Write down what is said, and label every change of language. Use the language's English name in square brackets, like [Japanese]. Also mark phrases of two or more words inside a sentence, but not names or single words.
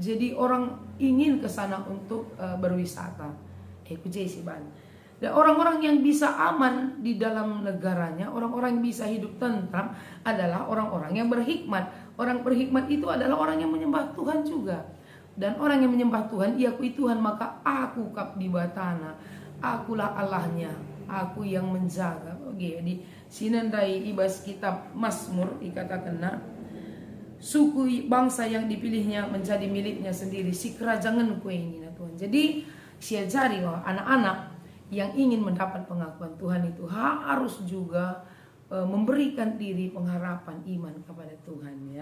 [Indonesian] Jadi orang ingin ke sana untuk berwisata. Dan orang-orang yang bisa aman di dalam negaranya, orang-orang yang bisa hidup tentram adalah orang-orang yang berhikmat. Orang berhikmat itu adalah orang yang menyembah Tuhan juga. Dan orang yang menyembah Tuhan, iakui Tuhan, [Batak Karo] maka aku kap di batana, [Indonesian] akulah Allahnya, aku yang menjaga. Oke, [Batak Karo] di sinandai ibas [Indonesian] kitab Mazmur dikatakan, suku bangsa yang dipilihnya menjadi miliknya sendiri, [Batak Karo] si kerajaan ku [Indonesian] ini Tuhan. Jadi siajari bahwa anak-anak yang ingin mendapat pengakuan Tuhan itu harus juga memberikan diri pengharapan iman kepada Tuhan, ya.